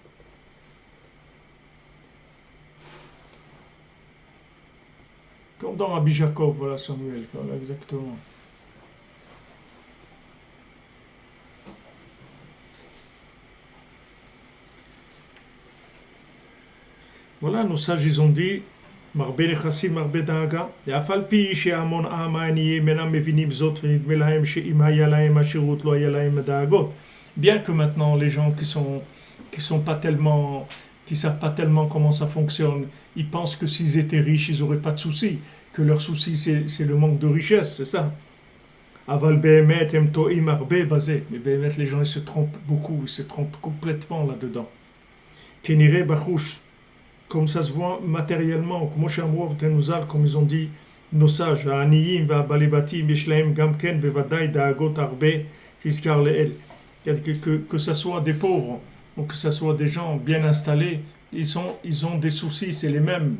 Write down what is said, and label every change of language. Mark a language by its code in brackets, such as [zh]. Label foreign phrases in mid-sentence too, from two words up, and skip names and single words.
[fr] Comme dans Rabbi Jacob, voilà Samuel, voilà, exactement. Voilà, nos sages, ils ont dit [he] מרבה נכסים מרבה דאגה, ואף על פי שהמון העם העניים אינם מבינים זאת ונדמה להם שאם היה להם השירות לא היה להם הדאגות. [fr] Bien que maintenant les gens qui savent pas tellement comment ça fonctionne, ils pensent que s'ils étaient riches, ils n'auraient pas de soucis, que leur souci c'est le manque de richesse, c'est ça. [he] אבל באמת הם טועים הרבה בזה, [fr] mais באמת les gens ils se trompent beaucoup, ils se trompent complètement là-dedans. [he] כנראה בחוש [fr] comme ça se voit matériellement, comme ils ont dit nos sages, que ce soit des pauvres ou que ce soit des gens bien installés, ils ont des soucis, c'est les mêmes.